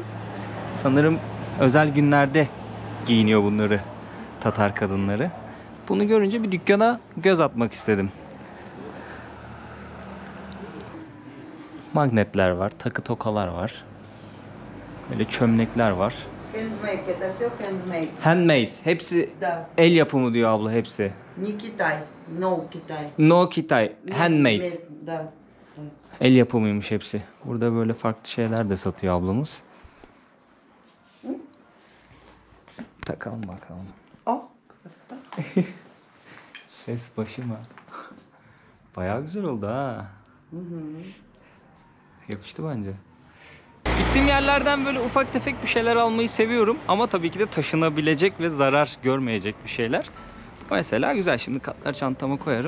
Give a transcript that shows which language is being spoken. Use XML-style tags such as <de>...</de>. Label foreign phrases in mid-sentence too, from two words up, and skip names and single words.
<tr>Sanırım özel günlerde giyiniyor bunları Tatar kadınları. Bunu görünce bir dükkana göz atmak istedim. Magnetler var, takı tokalar var. Böyle çömlekler var.</tr> <ru>Handmade, это все handmade. Handmade.</ru> <tr>Hepsi</tr> <ru>Да.</ru> <tr>el yapımı diyor abla, hepsi.</tr> <ru>Не Китай, no Китай.</ru> <en>No Kitay. Handmade.</en> <ru>Да.</ru> <tr>El yapımıymış hepsi. Burada böyle farklı şeyler de satıyor ablamız. Takalım bakalım.</tr> <ru>О, красота.</ru> <tr>Ses başıma. Bayağı güzel oldu ha. Yakıştı bence. Gittiğim yerlerden böyle ufak tefek bir şeyler almayı seviyorum. Ama tabii ki de taşınabilecek ve zarar görmeyecek bir şeyler. Mesela güzel, şimdi katlar çantama koyarım.</tr>